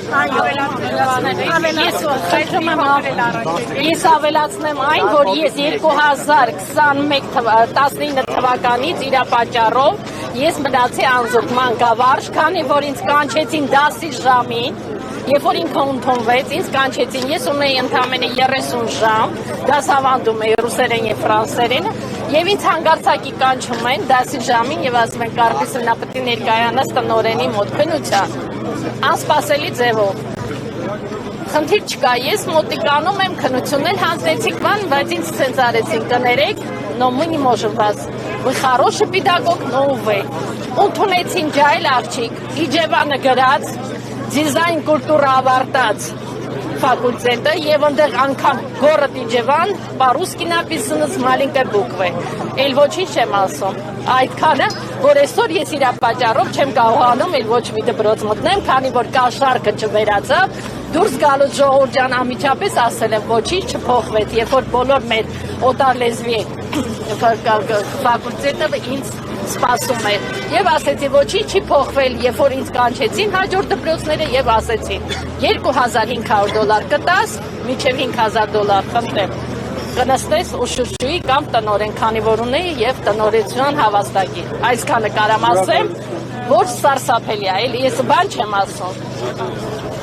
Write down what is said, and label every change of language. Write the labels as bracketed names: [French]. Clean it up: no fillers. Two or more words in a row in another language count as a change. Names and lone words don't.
[Armenian] Ես ավելացնեմ այն, որ ես 2019 թվականից իր պատճառով ես մնացի անզուգման գավառ, քանի որ ինձ կանչեցին դասի ժամին, երբ որ ինքը ընդունվեց, ինձ կանչեցին, ես ունեի ընդամենը 30 ժամ, դասավանդում էի ռուսերեն և ֆրանսերեն, և ինձ հանգարցակի կանչում են դասի ժամին և ասում են կարպիսը նա պետք է ներկայանաս տնօրենի մոտ քննության, անսպասելի ձևով։ Խնդիր չկա, ես մոտիկանում եմ քննություններ հանձնեցիք բան, բայց ինձ սենց արեցին կներեք, [Russian] но мы не можем вас, вы хороший педагог, но [Armenian] увы։ Ընդունեցին ջահել աղջիկ, Իջևանը գրած, դիզայն կուլտուրա ավարտած ֆակուլտետը եւ այնտեղ անգամ город Իջևան, [Russian] по-русски написано с маленькой буквы։ [Armenian] Էլ ոչինչ չեմ ասում։ Այդքանը, որ այսօր ես իր պատճառով չեմ կարողանում էլ ոչ մի դպրոց մտնեմ, քանի որ կաշառքը չվերացավ, դուրս գալուց ժողովուրդ ջան անմիջապես ասել եմ ոչինչ չփոխվեց, երբ որ բոլոր մեր օտարլեզվի ֆակուլտետը ինձ սպասում էր եւ ասեցի ոչինչ չի փոխվել, երբ որ ինձ կանչեցին հաջորդ դպրոցները եւ ասեցին $2500 կտաս, մինչեւ $5000 խնդրեմ կնստես ու շրջուի կամ տնօրեն, քանի որ ունեի եւ տնօրենության հավաստագիր։ Այսքանը կարամ ասեմ, որ սարսափելի է, էլի ես բան չեմ ասում։